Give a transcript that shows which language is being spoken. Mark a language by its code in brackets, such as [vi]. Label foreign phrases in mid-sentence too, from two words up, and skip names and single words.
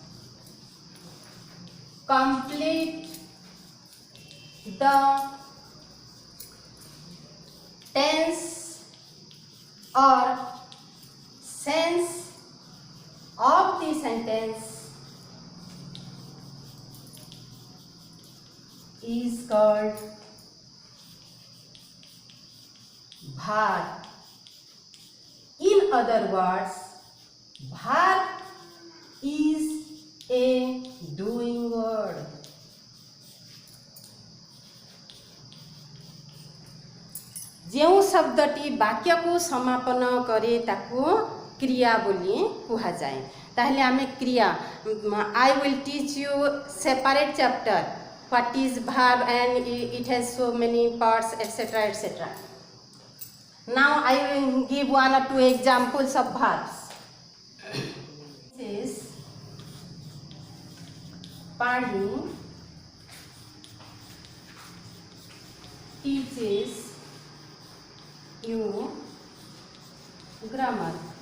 [en] complete the tense or sense of the sentence is called verb. In other words, verb is a doing word. [or] ଯେଉଁ ଶବ୍ଦଟି ବାକ୍ୟକୁ ସମାପନ କରେ ତାକୁ କ୍ରିୟା ବୋଲି କୁହାଯାଏ। ତାହେଲେ ଆମେ କ୍ରିୟା, [en] I will teach you separate chapter what is verb and it has so many parts, etc., etc. Now I will give 1 or 2 examples of verbs. This is Pani teaches you grammar.